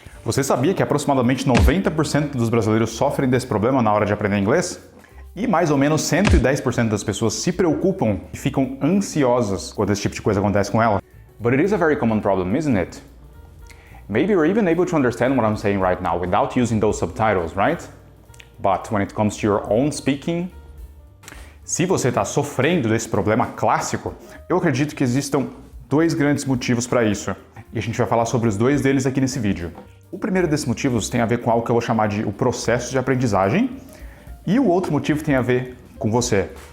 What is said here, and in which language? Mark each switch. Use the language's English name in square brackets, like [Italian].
[Portuguese] Você sabia que aproximadamente 90% dos brasileiros sofrem desse problema na hora de aprender inglês? E mais ou menos 110% das pessoas se preocupam e ficam ansiosas quando esse tipo de coisa acontece com ela. [English] But it is a very common problem, isn't it? Maybe you're even able to understand what I'm saying right now without using those subtitles, right? But when it comes to your own speaking, [Portuguese] se você está sofrendo desse problema clássico, eu acredito que existam dois grandes motivos para isso. E a gente vai falar sobre os dois deles aqui nesse vídeo. O primeiro desses motivos tem a ver com algo que eu vou chamar de o processo de aprendizagem, e o outro motivo tem a ver com você.